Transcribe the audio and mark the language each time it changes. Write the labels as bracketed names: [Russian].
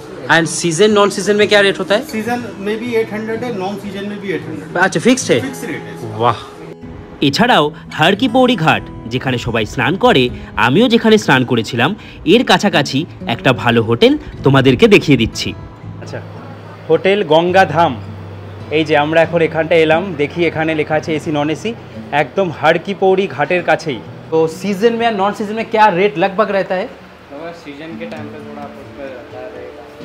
[Hindi] And season non season में क्या rate होता है? सीजन में भी 800 है, नॉन सीजन में भी 800। अच्छा, फिक्स्ड है? फिक्स रेट है। वाह। [Bangla] এছাড়াও হর কি পৌড়ি ঘাট যেখানে সবাই স্নান করে, আমিও যেখানে স্নান করেছিলাম, এর কাছাকাছি একটা ভালো হোটেল তোমাদেরকে দেখিয়ে দিচ্ছি। আচ্ছা, হোটেল গঙ্গা ধাম। এই যে আমরা এখন এখানটা এলাম, দেখি এখানে লেখা আছে এসি নন एसी, एकदम हर की पौड़ी घाटेर काछे ही। [Hindi] तो सीजन में नॉन सीजन में क्या रेट लगभग रहता है? सीजन के टाइम पे थोड़ा रहता रहेगा,